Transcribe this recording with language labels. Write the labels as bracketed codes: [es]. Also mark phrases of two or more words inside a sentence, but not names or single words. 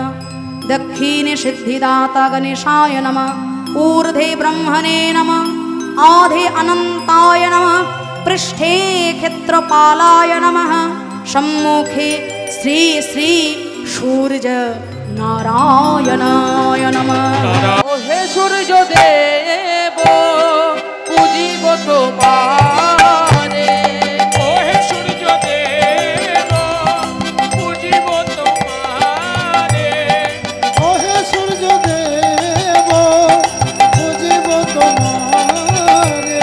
[sa] दक्षिणे सिद्धिदाता गणेशाय नमः। ऊर्ध्वे ब्रह्मणे नमः। आधे अनन्ताय नमः। पृष्ठे क्षेत्रपालाय नमः। सम्मुखे श्री श्री सूर्य नारायणाय नमः। [bn] ও হে সূর্য দেব পূজিব তোমারে। ও হে সূর্য দেব পূজিব তোমারে। ও হে সূর্য দেব পূজিব তোমারে।